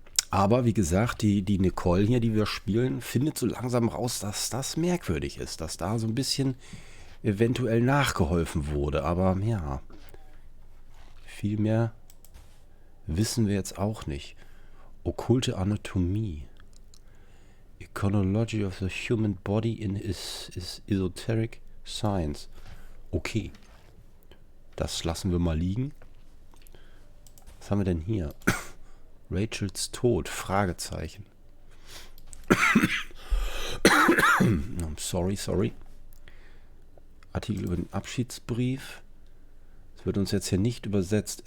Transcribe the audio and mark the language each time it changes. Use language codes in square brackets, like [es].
[de] Aber wie gesagt, die Nicole hier, die wir spielen, findet so langsam raus, dass das merkwürdig ist. Dass da so ein bisschen eventuell nachgeholfen wurde. Aber ja, viel mehr wissen wir jetzt auch nicht. Okkulte Anatomie. [en] Iconology of the human body in esoteric science. [de] Okay. Das lassen wir mal liegen. Was haben wir denn hier? Rachels Tod? Fragezeichen. Sorry. Artikel über den Abschiedsbrief. Es wird uns jetzt hier nicht übersetzt.